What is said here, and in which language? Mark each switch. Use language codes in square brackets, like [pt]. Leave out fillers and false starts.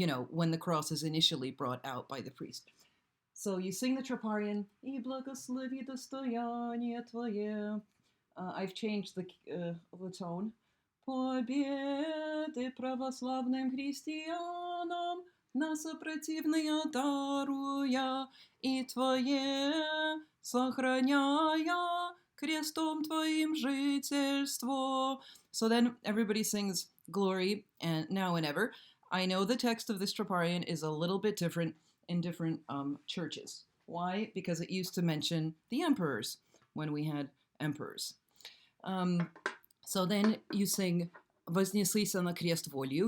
[en] when the cross is initially brought out by the priest. So you sing the troparion, [cu] "И благослови достояние твое." [en] I've changed the tone. [cu] Победы православным христианам на сопротивные даруя, и Твое сохраняя крестом Твоим жительство. [en] So then everybody sings glory and now and ever. I know the text of this troparion is a little bit different in different churches. Why? Because it used to mention the emperors when we had emperors. So then you sing [cu] "Вознеслися на крест волею."